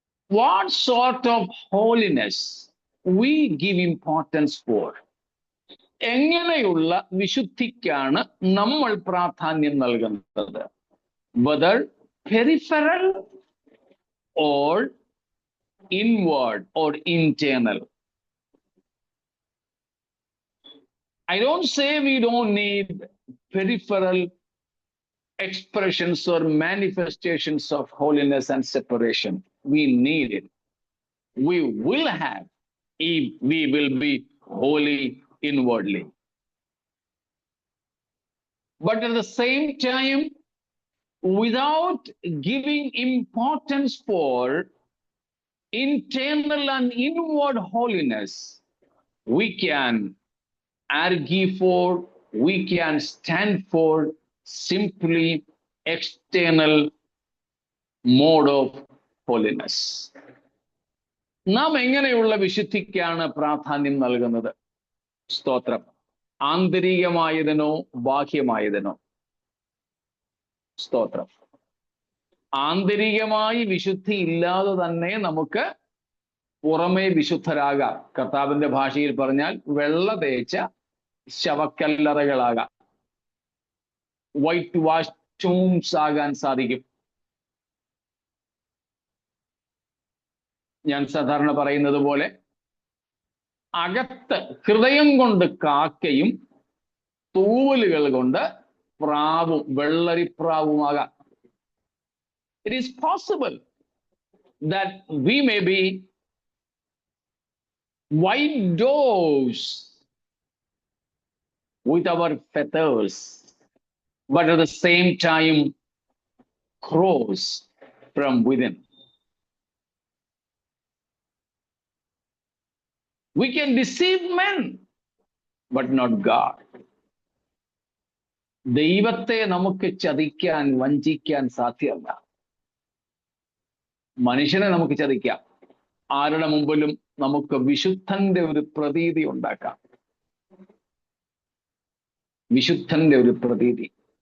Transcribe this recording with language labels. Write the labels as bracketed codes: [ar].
[en] What sort of holiness we give importance for? [ml] എങ്ങനെയുള്ള വിശുദ്ധിക്കാണ് നമ്മൾ പ്രാധാന്യം നൽകുന്നത്? [en] Whether peripheral or inward or internal. I don't say we don't need peripheral expressions or manifestations of holiness and separation. We need it. We will have if we will be holy inwardly. But at the same time, without giving importance for internal and inward holiness, we can argue for, we can stand for simply external mode of holiness. [ml] നാം എങ്ങനെയുള്ള വിശുദ്ധിക്കാണ് പ്രാധാന്യം നൽകുന്നത്? സ്തോത്രം. ആന്തരികമായതിനോ ബാഹ്യമായതിനോ? സ്തോത്രം. ആന്തരികമായി വിശുദ്ധി ഇല്ലാതെ തന്നെ നമുക്ക് പുറമേ വിശുദ്ധരാകാം. കർത്താവിന്റെ ഭാഷയിൽ പറഞ്ഞാൽ വെള്ള തേച്ച ശവക്കല്ലറകളാകാം, [en] white wash tombs [ml] ആകാൻ സാധിക്കും. ഞാൻ സാധാരണ പറയുന്നത് പോലെ അകത്ത് ഹൃദയം കൊണ്ട് കാക്കയും തൂവലുകൾ കൊണ്ട് പ്രാവും വെള്ളരിപ്രാവുമാകാം. [en] It is possible that we may be white doves with our feathers, but at the same time crows from within. We can deceive men, but not God. [ml] ദൈവത്തെ നമുക്ക് ചതിക്കാൻ, വഞ്ചിക്കാൻ സാധ്യമല്ല. മനുഷ്യനെ നമുക്ക് ചതിക്കാം. ആരുടെ മുമ്പിലും നമുക്ക് വിശുദ്ധന്റെ ഒരു പ്രതീതി ഉണ്ടാക്കാം. വിശുദ്ധന്റെ ഒരു പ്രതീതി.